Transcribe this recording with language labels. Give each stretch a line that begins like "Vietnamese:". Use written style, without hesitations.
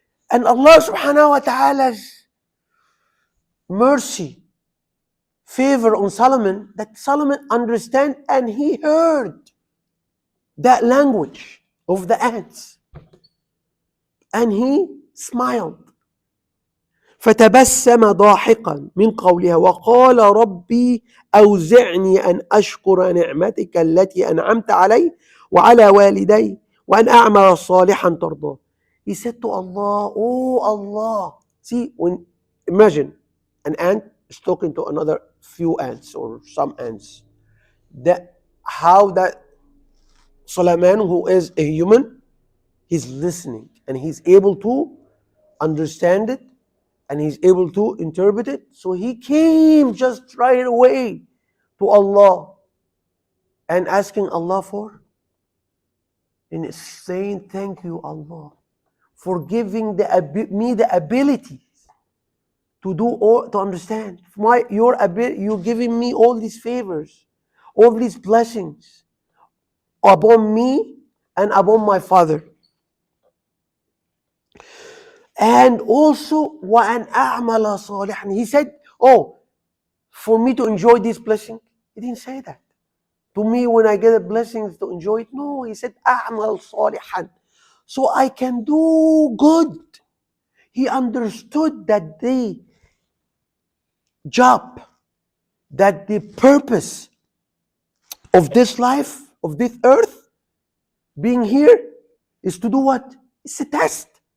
English: And Allah subhanahu wa ta'ala's mercy, favor on Solomon, that Solomon understand and he heard that language of the ants. And he smiled.
Arabic: فتبسم ضاحكا من قولها وقال ربي أوزعني أن أشكر نعمتك التي أنعمت علي وعلى والدي وأن أعمل صالحا ترضاه.
English: He said to Allah, oh Allah. See, imagine an ant is talking to another few ants or some ants. How that Sulaiman, who is a human, he's listening and he's able to understand it and he's able to interpret it. So he came just right away to Allah and asking Allah for, and saying, thank you, Allah, for giving me the ability to do all, to understand. You're giving me all these favors, all these blessings upon me and upon my father. And also,
Arabic: وَأَنْ أَعْمَلَ صَالِحًا.
English: He said, oh, for me to enjoy this blessing. He didn't say that. To me, when I get a blessing to enjoy it. No, he said,
Arabic: أَعْمَلْ صَالِحًا.
English: So I can do good. He understood that the job, that the purpose of this life, of this earth, being here, is to do what? It's a test.